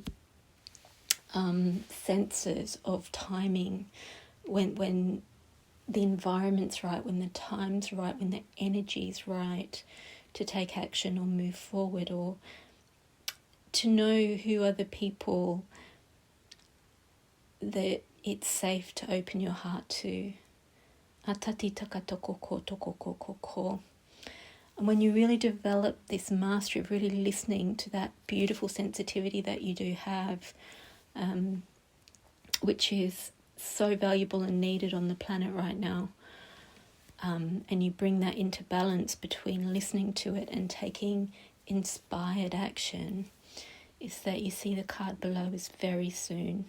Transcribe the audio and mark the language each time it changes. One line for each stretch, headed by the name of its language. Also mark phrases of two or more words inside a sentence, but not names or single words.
English: senses of timing, when the environment's right, when the time's right, when the energy's right to take action or move forward, or to know who are the people that it's safe to open your heart to. Atati taka toko ko toko ko ko ko. And when you really develop this mastery of really listening to that beautiful sensitivity that you do have, which is so valuable and needed on the planet right now, and you bring that into balance between listening to it and taking inspired action, is that you see the card below is very soon.